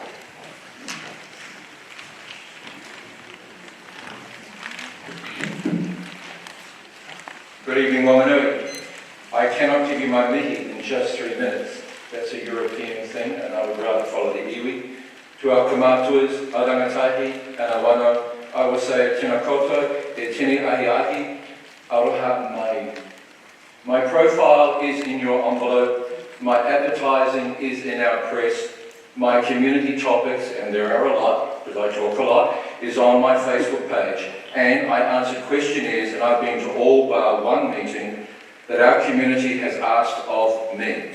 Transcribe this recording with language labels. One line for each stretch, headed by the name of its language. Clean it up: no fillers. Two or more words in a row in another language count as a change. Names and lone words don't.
English: Good evening, Wanganui. I cannot give you my mihi in just 3 minutes. That's a European thing, and I would rather follow the iwi. To our kamatuas, a rangatahi, and a wano, I will say
Māori: tēnā koutou, e tēnei ahi ahi, aroha mai.
English: My profile is in your envelope. My advertising is in our press. My community topics, and there are a lot, because I talk a lot, is on my Facebook page. And I answer questionnaires, and I've been to all bar one meeting that our community has asked of me.